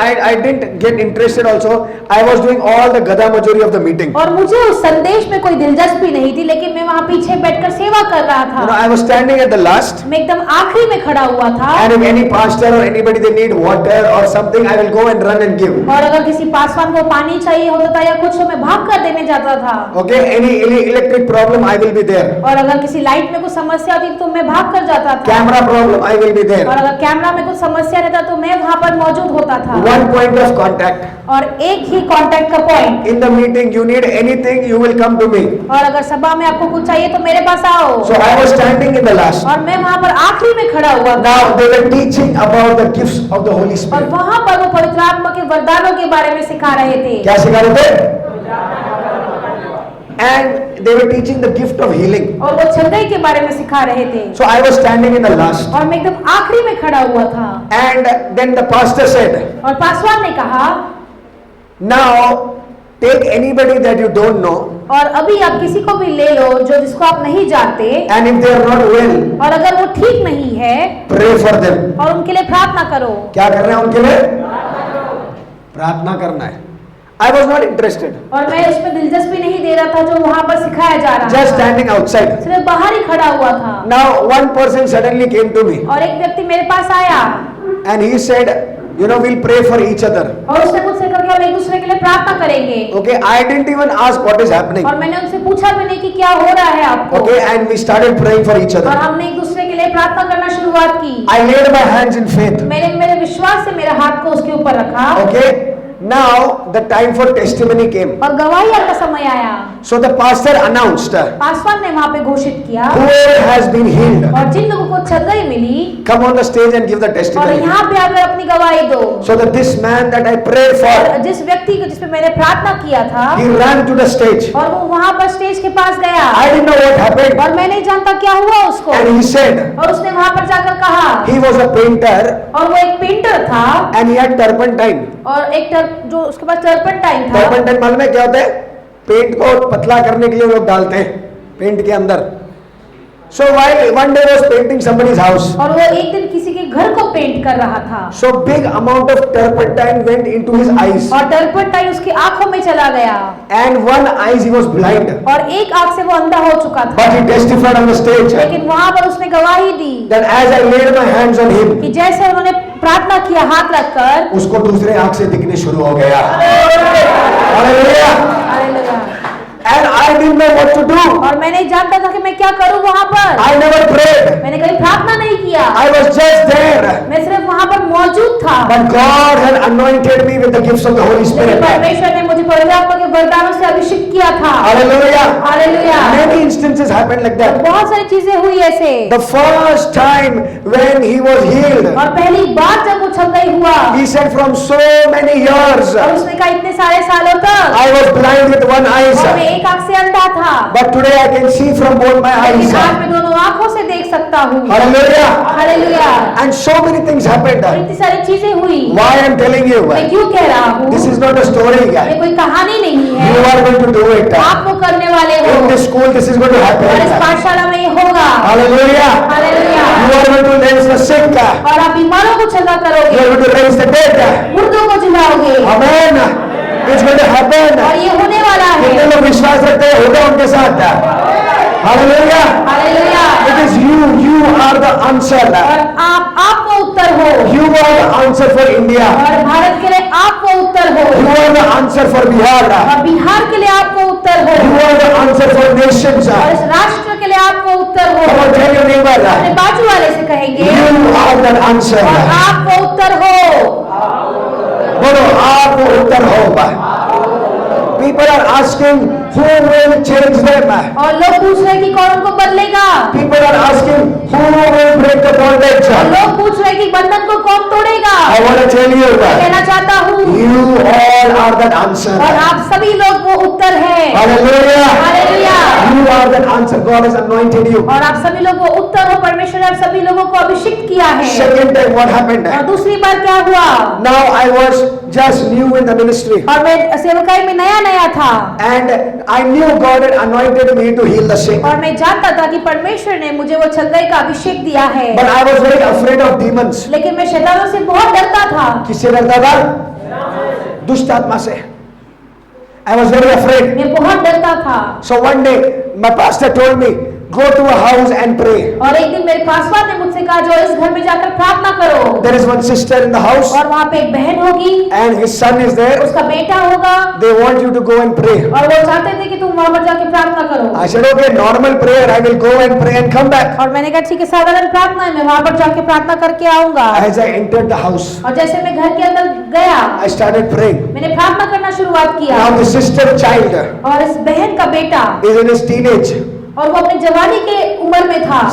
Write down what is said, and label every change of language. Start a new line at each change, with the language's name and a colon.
English: I didn't get interested also. I was doing all the gada majori of the meeting.
Hindi: और मुझे उस संदेश में कोई दिलचस्पी नहीं थी, लेकिन मैं वहाँ पीछे बैठकर सेवा कर रहा
English: You know,
Hindi: था।
English: I was standing at the last.
Hindi: मैं एकदम आखिरी में खड़ा हुआ था।
English: And if any pastor or anybody they need water or something, I will go and run and give.
Hindi: और अगर किसी पासवान को पानी चाहिए होता था या कुछ तो मैं भाग कर देने जाता था।
English: Okay, any electric problem, I will be there.
Hindi: और अगर किसी लाइट में कुछ समस्या थी तो मैं भाग कर जाता था।
English: Camera problem, I will be there.
Hindi: और अगर कैमरा में कुछ समस्या रहता तो मैं वहाँ पर मौजूद होता था।
English: One point of contact.
Hindi: और एक ही कांटेक्ट का point.
English: In the meeting, you need anything, you will come to me.
Hindi: और अगर सभा में आपको कुछ चाहिए तो मेरे पास आओ।
English: So I was standing in the last.
Hindi: और मैं वहाँ पर आखिरी में खड़ा हुआ था।
English: Now they were teaching about the gifts of the Holy
Hindi: और
English: Spirit.
Hindi: वहाँ पर वो पवित्र आत्मा के वरदानों के बारे में सिखा रहे थे। क्या सिखा रहे थे?
English: And they were teaching the gift of healing.
Hindi: और वो चंगाई के बारे में सिखा रहे थे।
English: So I was standing in the last.
Hindi: और मैं एकदम आखिरी में खड़ा हुआ था।
English: And then the pastor said,
Hindi: और पासवान ने कहा,
English: now take anybody that you don't know,
Hindi: और अभी आप किसी को भी ले लो जो जिसको आप नहीं जानते,
English: and if they are not well,
Hindi: और अगर वो ठीक नहीं है
English: pray for them.
Hindi: और उनके लिए प्रार्थना करो। क्या करना है उनके लिए? प्रार्थना करना है.
English: I was not interested.
Hindi: और मैं उसमें दिलचस्पी नहीं दे रहा था जो वहाँ पर सिखाया जा रहा
English: Just
Hindi: था।
English: standing outside.
Hindi: सिर्फ बाहर ही खड़ा हुआ था।
English: Now one person suddenly came to me
Hindi: और एक व्यक्ति मेरे पास आया
English: and he said, you know, we'll pray for each other.
Hindi: और उसने मुझसे कहा कि हम एक दूसरे के लिए प्रार्थना करेंगे।
English: Okay, I didn't even ask what is happening.
Hindi: और मैंने उनसे पूछा भी नहीं कि क्या हो रहा है आपको।
English: Okay, and we started praying for each
Hindi: और
English: other.
Hindi: हमने एक दूसरे के लिए प्रार्थना करना शुरुआत की।
English: I laid my hands in faith.
Hindi: मैंने मेरे विश्वास से मेरे हाथ को उसके ऊपर रखा।
English: Okay, now the time for testimony came.
Hindi: और गवाही का समय आया।
English: So the pastor announced,
Hindi: Paswan ने वहाँ पे घोषित किया,
English: whoever has been healed,
Hindi: और जिन लोगों को चंगाई मिली,
English: come on the stage and give the
Hindi: और
English: testimony.
Hindi: यहाँ पे आकर अपनी गवाही दो।
English: So that this man that I prayed
Hindi: और
English: for,
Hindi: जिस व्यक्ति को जिसपे मैंने प्रार्थना किया था,
English: he ran to the stage.
Hindi: और वो वहाँ पर स्टेज के पास गया।
English: I didn't know what happened.
Hindi: और मैं नहीं जानता क्या हुआ उसको।
English: And he said,
Hindi: और उसने वहाँ पर जाकर कहा,
English: he was a painter
Hindi: और वो एक पेंटर था,
English: and he had turpentine.
Hindi: और एक जो उसके पास टर्पेंटाइन था। टर्पेंटाइन मालूम है क्या होता है? पेंट को पतला करने के लिए लोग डालते हैं पेंट के अंदर.
English: So while one day was painting somebody's house,
Hindi: और वो एक दिन किसी के घर को पेंट कर रहा था,
English: so big amount of turpentine went into his eyes,
Hindi: और टर्पेंटाइन उसकी आंखों में चला गया,
English: and one eyes he was blind.
Hindi: और एक आंख से वो अंधा हो चुका था।
English: But he testified on the stage
Hindi: लेकिन वहां पर उसने गवाही दी
English: that as I laid my hands on him,
Hindi: कि जैसे उन्होंने प्रार्थना किया हाथ रखकर, उसको दूसरे आंख से दिखने शुरू हो गया.
English: Hallelujah.
Hindi: Hallelujah.
English: And I didn't know what to do.
Hindi: और मैं नहीं जानता था कि मैं क्या करूं वहां पर।
English: I never prayed.
Hindi: मैंने कभी प्रार्थना नहीं किया,
English: I was just there.
Hindi: मैं सिर्फ वहां पर मौजूद था।
English: But God had anointed me with the gifts of the Holy
Hindi: लेकिन
English: Spirit.
Hindi: परमेश्वर ने मुझे पवित्र आत्मा के वरदानों से अभिषेक किया था।
English: Hallelujah.
Hindi: Hallelujah.
English: Many instances happened like that.
Hindi: बहुत सारी चीजें हुई ऐसे।
English: The first time when he was healed,
Hindi: और पहली बार जब वो छलकई हुआ,
English: he said, from so many years,
Hindi: और उसने कहा इतने सारे सालों तक
English: I was blind with one eye,
Hindi: और मैं एक आंख से अंधा था,
English: but today I can see from both my eyes.
Hindi: लेकिन आज मैं दोनों आंखों से देख सकता हूँ।
English: Hallelujah.
Hindi: Hallelujah.
English: And so many things happened.
Hindi: और इतनी सारी चीजें हुई।
English: Why I'm telling you?
Hindi: मैं क्यों कह रहा हूँ?
English: This is not a story,
Hindi: ये
English: guys.
Hindi: कोई कहानी नहीं है।
English: You are going to do it.
Hindi: आप वो करने वाले हो।
English: In this school, this is going to
Hindi: और इस
English: happen.
Hindi: पाठशाला में ये होगा।
English: Hallelujah.
Hindi: Hallelujah.
English: You are going to raise the sick.
Hindi: और आप बीमारों को चंगा
English: You
Hindi: करोगे,
English: are going to raise the dead.
Hindi: मुर्दों को जिलाओगे,
English: Amen. It's going to happen.
Hindi: और ये होने वाला कितने है। लोग विश्वास रखते हैं होगा उनके साथ?
English: Hallelujah.
Hindi: Hallelujah.
English: It is you are the answer.
Hindi: और आप वो उत्तर हो,
English: You are the answer for India.
Hindi: और भारत के लिए आप वो उत्तर हो,
English: You are the answer for Bihar.
Hindi: और बिहार के लिए आप वो उत्तर हो,
English: You are the answer for nations.
Hindi: और इस राष्ट्र के लिए आप वो उत्तर हो।
English: Come on, tell your neighbor.
Hindi: अपने बाजू वाले से कहेंगे,
English: You are the answer.
Hindi: और आप वो उत्तर हो। बोलो आप वो उत्तर हो।
English: People are asking who will change them.
Hindi: और लोग पूछ रहे हैं कि कौन उनको बदलेगा,
English: People are asking who will break the bondage.
Hindi: और लोग पूछ रहे हैं कि बंधन को कौन तोड़ेगा।
English: I want to tell you that
Hindi: कहना चाहता हूँ,
English: you all are that answer.
Hindi: और आप सभी लोग वो उत्तर है।
English: Hallelujah.
Hindi: Hallelujah.
English: You are that answer. God has anointed you.
Hindi: और आप सभी लोग वो उत्तर हो। परमेश्वर ने आप सभी लोगों को अभिषेक किया है।
English: Second time what happened?
Hindi: और दूसरी बार क्या हुआ?
English: Now I was just new in the ministry.
Hindi: और मैं सेवकाई में नया नया था,
English: And I knew God had anointed me to heal the sick.
Hindi: और मैं जानता था कि परमेश्वर ने मुझे वो छलकई का अभिषेक दिया है,
English: But I was very afraid of demons.
Hindi: लेकिन मैं शैतानों से बहुत डरता था। किससे डरता था? दुष्ट आत्मा से.
English: I was very afraid.
Hindi: मैं बहुत डरता था।
English: So one day my pastor told me, go to a house and pray.
Hindi: और एक दिन मेरे पासवान ने मुझसे कहा, जो इस घर में जाकर प्रार्थना करो,
English: There is one sister in the house
Hindi: और वहाँ पे एक बहन होगी,
English: and his son is there.
Hindi: उसका बेटा होगा,
English: They want you to go and pray.
Hindi: और वो चाहते थे कि तुम वहाँ पर जाके प्रार्थना करो।
English: I said, okay, normal prayer. I will go and pray and come back.
Hindi: और मैंने कहा ठीक है, साधारण प्रार्थना है, मैं वहाँ पर जाके प्रार्थना करके आऊंगा।
English: As I entered the house,
Hindi: और जैसे मैं घर के अंदर गया,
English: I started praying.
Hindi: मैंने प्रार्थना करना शुरुआत किया,
English: Now the sister child
Hindi: और इस बहन का बेटा,
English: is in his teenage,
Hindi: और वो अपनी जवानी के उम्र में था,